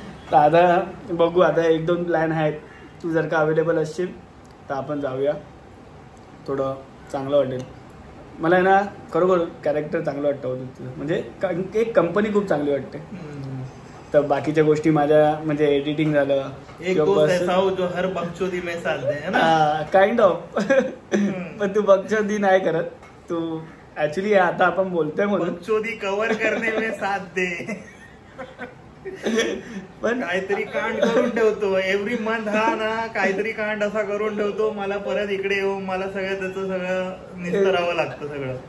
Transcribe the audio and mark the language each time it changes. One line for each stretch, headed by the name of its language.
Marathi: तर आता बघू, आता 1-2 प्लॅन आहेत. तू जर का अवेलेबल असशील तर आपण जाऊया, थोडं चांगलं वाटेल मला आहे ना. खरोखर कॅरेक्टर चांगलं वाटतं होतं तुझं, म्हणजे एक कंपनी खूप चांगली वाटते. तर बाकीच्या गोष्टी माझ्या म्हणजे एडिटिंग झालं,
Hindi: एक दोस्त ऐसा हो जो हर बकचोदी में साथ दे, है ना,
English: Kind of.
Marathi: पण तू बकचोदी नाही करत, तू ऍक्च्युली आता आपण बोलतोय म्हणून
Hindi: बकचोदी कव्हर करणे में साथ दे.
Marathi: पण काहीतरी कांड करून ठेवतो एव्हरी मंथ, हा ना काहीतरी कांड असा करून ठेवतो, मला परत इकडे येऊन मला त्याचं सगळं निस्तरावं लागतं सगळं.